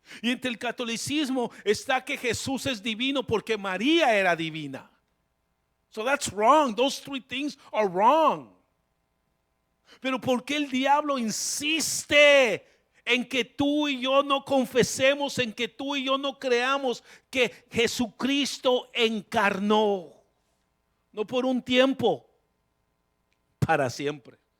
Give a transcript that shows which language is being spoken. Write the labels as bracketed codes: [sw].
[es] Y entre el catolicismo está que Jesús es divino porque María era divina. [en] So that's wrong. Those three things are wrong. [es] Pero ¿por qué el diablo insiste en que tú y yo no confesemos, en que tú y yo no creamos que Jesucristo encarnó? No por un tiempo, para siempre.